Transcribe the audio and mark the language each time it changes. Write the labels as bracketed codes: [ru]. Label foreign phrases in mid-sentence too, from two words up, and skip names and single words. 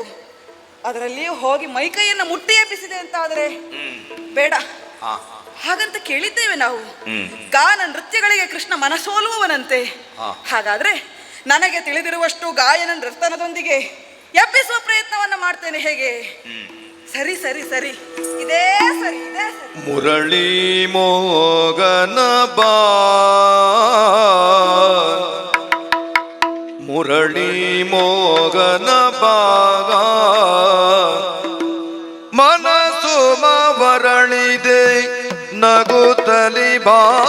[kn] ಅದರಲ್ಲಿಯೂ ಹೋಗಿ ಮೈಕೈಯನ್ನು ಮುಟ್ಟಿ ಎಬ್ಬಿಸಿದೆ ಅಂತಾದರೆ ಬೇಡ. ಹಾಗಂತ ಕೇಳಿದ್ದೇವೆ ನಾವು. ಗಾನ ನೃತ್ಯಗಳಿಗೆ ಕೃಷ್ಣ ಮನಸೋಲುವವನಂತೆ. ಹಾಗಾದ್ರೆ ನನಗೆ ತಿಳಿದಿರುವಷ್ಟು ಗಾಯನ ನರ್ತನದೊಂದಿಗೆ ಎಬ್ಬಿಸುವ ಪ್ರಯತ್ನವನ್ನ ಮಾಡ್ತೇನೆ. ಹೇಗೆ? ಸರಿ ಸರಿ ಸರಿ, ಇದೇ ಸರಿ, ಇದೇ ಸರಿ. ಮುರಳಿ ಮೋಗನ ಬಾ, ಮುರಳಿ ಮೋಗನ ಬಾಗ, ಮನಸ್ಸು ಮರಳಿದೆ ನಗುತ್ತಲಿ ಬಾ,